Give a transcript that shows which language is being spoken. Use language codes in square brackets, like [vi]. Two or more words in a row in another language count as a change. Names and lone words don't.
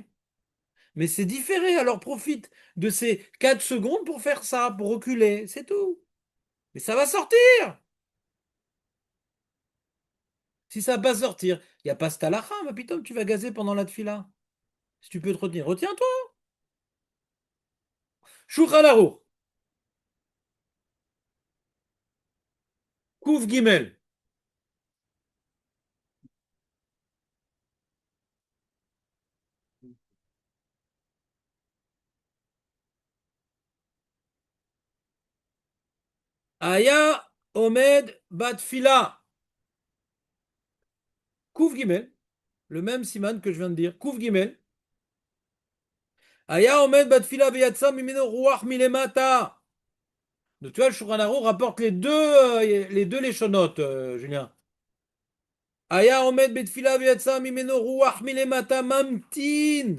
[fr] Mais c'est différé, alors profite de ces 4 secondes pour faire ça, pour reculer, c'est tout. Mais ça va sortir. Si ça va pas sortir, il n'y a pas ce talacha, mais putain, tu vas gazer pendant la tfila. Si tu peux te retenir, retiens-toi. [he] Shulchan Aruch, קוף גימל. היה עומד בתפלה. קוף גימל. [fr] Le même siman que je viens de dire. [he] קוף גימל. היה עומד בתפלה ויצא ממנו רוח מלמטה. [fr] Donc tu vois, le Shulchan Aruch rapporte les deux leshonotes, Julien. [he] היה עומד בתפלה ויצא ממנו רוח מלמטה ממתין.